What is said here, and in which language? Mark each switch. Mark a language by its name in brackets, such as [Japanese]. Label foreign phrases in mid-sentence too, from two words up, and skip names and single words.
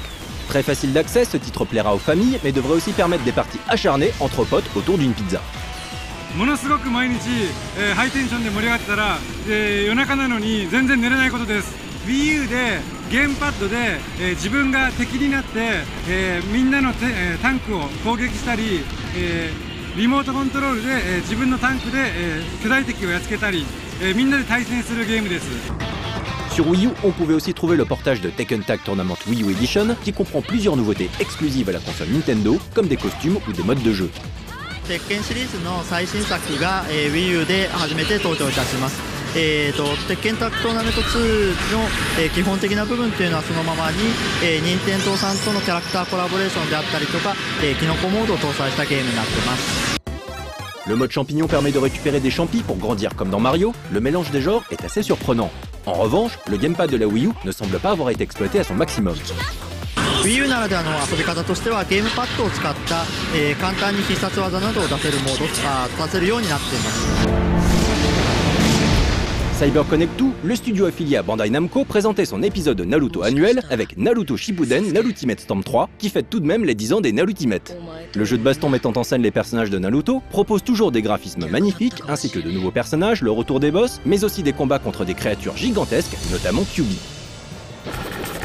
[French] Très facile d'accès, ce titre plaira aux familles, mais devrait aussi permettre des parties acharnées entre potes autour d'une pizza. [Japanese] ものすごく毎日、ハイテンションで盛り上がってたら、夜中なのに全然寝れないことです。Wii U でゲームパッドで、自分が敵になって、みんなの、タンクを攻撃したり、リモートコントロールで、自分のタンクで、巨大敵をやっつけたり、みんなで対戦するゲームです。 [French] Sur Wii U, on pouvait aussi trouver le portage de Tekken Tag Tournament Wii U Edition qui comprend plusieurs nouveautés exclusives à la console Nintendo, comme des costumes ou des modes de jeu. [Japanese] 鉄拳シリーズの最新作が、Wii U で初めて登場いたします。鉄拳タッグトーナメント2の、基本的な部分というのはそのままに、任天堂さんとのキャラクターコラボレーションであったりとか、キノコモードを搭載したゲームになってます。 [French] Le mode champignon permet de récupérer des champis pour grandir comme dans Mario, le mélange des genres est assez surprenant. En revanche, le gamepad de la Wii U ne semble pas avoir été exploité à son maximum. [Japanese] Wii U ならではの遊び方としてはゲームパッドを使った、簡単に必殺技などを出せるモードを出せるようになっています。 [French] CyberConnect 2, le studio affilié à Bandai Namco, présentait son épisode Naruto annuel avec Naruto Shippuden Narutimate Storm 3 qui fête tout de même les 10 ans des Narutimates. Le jeu de baston mettant en scène les personnages de Naruto propose toujours des graphismes magnifiques ainsi que de nouveaux personnages, le retour des boss, mais aussi des combats contre des créatures gigantesques, notamment Kyuubi.